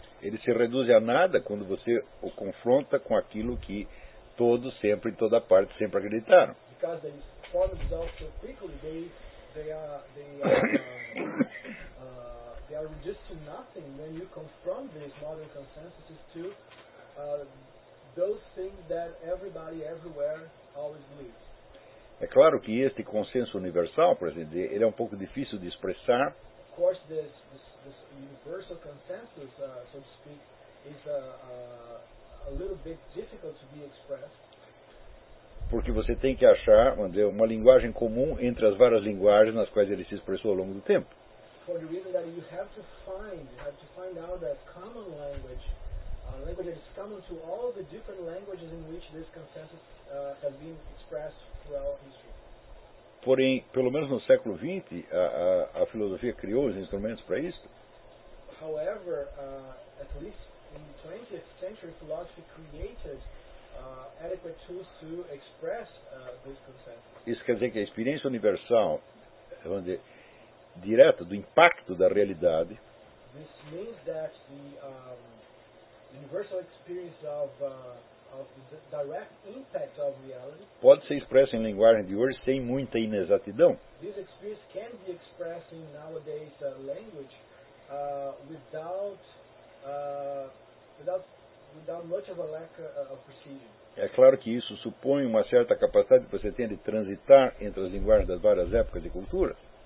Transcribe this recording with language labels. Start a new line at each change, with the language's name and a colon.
Portuguese: Ele se reduz a nada quando você o confronta com aquilo que todos sempre, em toda parte, sempre acreditaram.
English: Because they form themselves so quickly, they are reduced to nothing when you confront these modern consensuses to those things that everybody, everywhere, always believes.
Portuguese: É claro que este consenso universal, por exemplo, ele é um pouco difícil de expressar.
English: Of course, this universal consensus, so to speak, is a little bit difficult to be expressed.
Portuguese: Porque você tem que achar, André, uma linguagem comum entre as várias linguagens nas quais ele se expressou ao longo do tempo.
English: For the reason that you have to find out that common language, a language that is common to all the different languages in which this consensus has been expressed throughout history.
Portuguese: Porém, pelo menos no século XX, a filosofia criou os instrumentos para isso.
English: However, at least in the 20th century, philosophy created adequate tools to express this consensus.
Portuguese: Isso quer dizer que a experiência universal, vamos dizer, direta do impacto da realidade.
English: This means that the universal experience of direct impact of reality
Portuguese: pode ser expressa em linguagem de hoje sem muita inexatidão.
English: This experience can be expressed in nowadays language without much of a lack of precision.
Portuguese: É claro que isso supõe uma certa capacidade que você tem de transitar entre as linguagens das várias épocas e culturas.